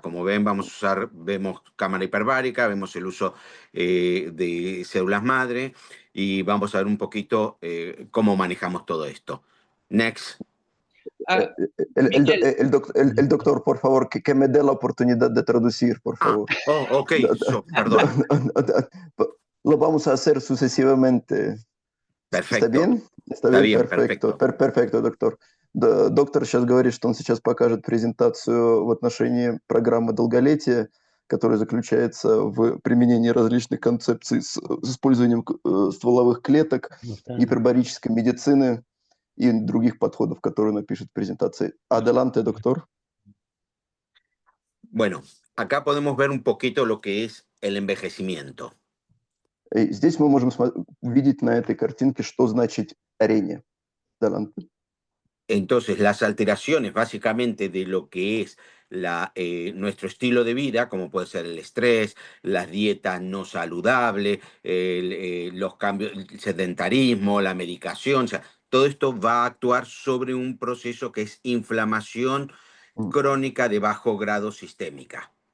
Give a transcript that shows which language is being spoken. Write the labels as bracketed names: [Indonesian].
[Spanish] Como ven, vemos cámara hiperbárica, vemos el uso de células madre y vamos a ver un poquito cómo manejamos todo esto. [English] Next. [Spanish] El doctor, por favor, que me dé la oportunidad de traducir, por favor. Ok, perdón. Lo vamos a hacer sucesivamente. Perfecto. ¿Está bien? Está bien, perfecto. [Russian] Perfecto, доктор. Доктор сейчас говорит, что он сейчас покажет презентацию в отношении программы долголетия, которая заключается в применении различных концепций с использованием стволовых клеток, гипербарической медицины и других подходов, которые он напишет в презентации. [Spanish] Adelante, doctor. Bueno, acá podemos ver un poquito lo que es el envejecimiento. [Russian] Здесь мы можем видеть на этой картинке, что значит старение. [Spanish] Adelante. Entonces, las alteraciones básicamente de lo que es nuestro estilo de vida, como puede ser el estrés, las dietas no saludables, los cambios, el sedentarismo, la medicación, o sea, todo esto va a actuar sobre un proceso que es inflamación crónica de bajo grado sistémica.